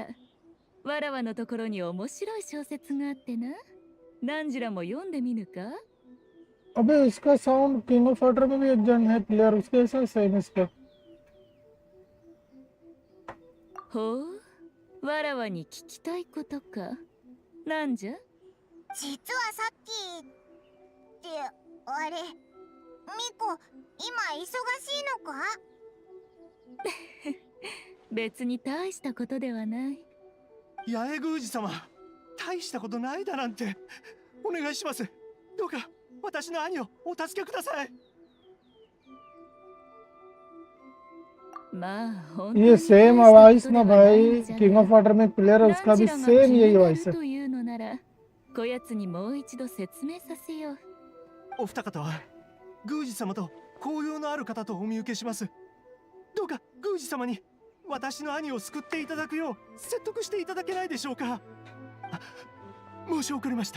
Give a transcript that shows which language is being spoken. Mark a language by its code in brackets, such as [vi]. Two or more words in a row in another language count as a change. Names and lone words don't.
[ja] わらわのところに面白い小説があってな。何時らも読んでみぬか？ [hi] अबे इसका साउंड किंग ऑफ फाइटर में भी एक जन है प्लेयर उसके ऐसा सेम इसका [ja] ほう、わらわに聞きたいことか。なんじゃ？実はさっきってあれ、ミコ今忙しいのか？別に大したことではない。八重宮司様、大したことないだなんて。お願いします。どうか私の兄をお助けください。まあ、本 [hi] ये सेम आवाज ना भाई किंग ऑफ फाइटर में प्लेयर है उसका भी सेम यही वॉइस है [ja] というのなら、こやつにもう一度説明させよう。お二方は宮司様と交友のある方とお見受けします。どうか宮司様に私の兄を救っていただくよう説得していただけないでしょうか。申し遅れました。